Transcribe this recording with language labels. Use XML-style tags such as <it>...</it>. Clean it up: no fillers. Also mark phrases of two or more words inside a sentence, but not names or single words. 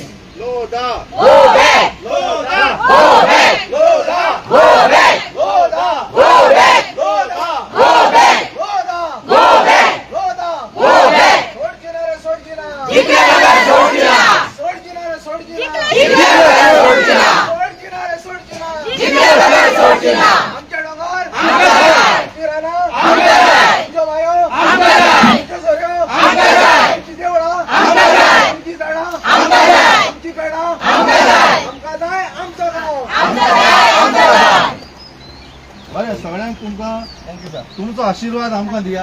<en>Loda! Go back! Loda! Go back! Loda! Go back! Loda! Go back! Loda! Go back! Loda! Go back! Loda! Go back!</en> <kok>सोडचिना रे सोडचिना! जिंकल्या बगैर सोडचिना! सोडचिना रे सोडचिना! जिंकल्या बगैर सोडचिना! सोडचिना रे सोडचिना! जिंकल्या बगैर सोडचिना! आमच्या डोंगर! आमचा जाय! आमची रानां! आमचा जाय! आमच्या बायो! आमचा जाय! आमच्या झऱ्यो! आमचा जाय! आमची देवळां! आमचा जाय! आमची झाडां! आमचा जाय! आमची पेडां! आमचा जाय! आमकां जाय आमचो गांव! आमचा जाय! आमचा जाय! बरें सगळ्यांक तुमकां तुमचो आशिर्वाद आमकां दिया.</kok>